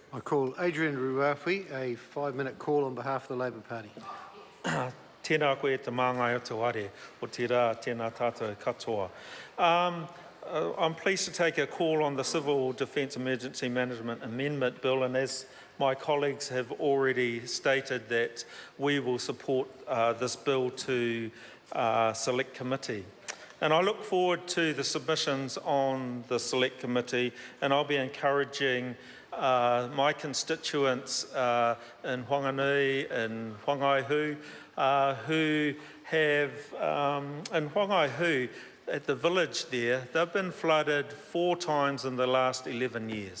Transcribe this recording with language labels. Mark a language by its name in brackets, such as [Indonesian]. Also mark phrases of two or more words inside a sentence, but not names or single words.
[English] I call Adrian Ruafi, a 5-minute call on behalf of the Labour Party. [Māori] Tēnā koe te māngai o te ware, o te rā, tēnā tātou katoa. [English] I'm pleased to take a call on the Civil Defence Emergency Management Amendment Bill, and as my colleagues have already stated, that we will support this bill to Select Committee. And I look forward to the submissions on the Select Committee, and I'll be encouraging my constituents in Whanganui and Whangaihu who have, in Whangaihu, at the village there, they've been flooded 4 times in the last 11 years.